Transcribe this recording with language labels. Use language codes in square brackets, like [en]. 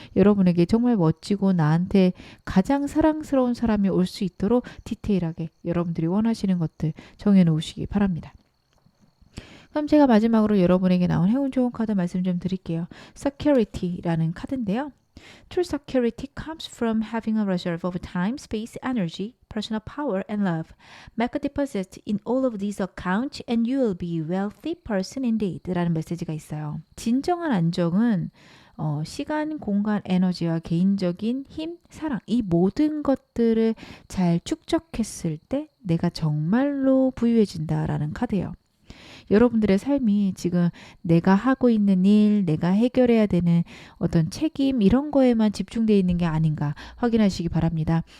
[ko] 여러분에게 정말 멋지고 나한테 가장 사랑스러운 사람이 올 수 있도록 디테일하게 여러분들이 원하시는 것들 정해 놓으시기 바랍니다. 그럼 제가 마지막으로 여러분에게 나온 행운 좋은 카드 말씀 좀 드릴게요. Security라는 카드인데요. [en] True security comes from having a reserve of time, space, energy, personal power, and love. Make a deposit in all of these accounts and you will be a wealthy person indeed. [ko] 라는 메시지가 있어요. 진정한 안정은 시간, 공간, 에너지와 개인적인 힘, 사랑 이 모든 것들을 잘 축적했을 때 내가 정말로 부유해진다라는 카드예요. 여러분들의 삶이 지금 내가 하고 있는 일, 내가 해결해야 되는 어떤 책임 이런 거에만 집중되어 있는 게 아닌가 확인하시기 바랍니다.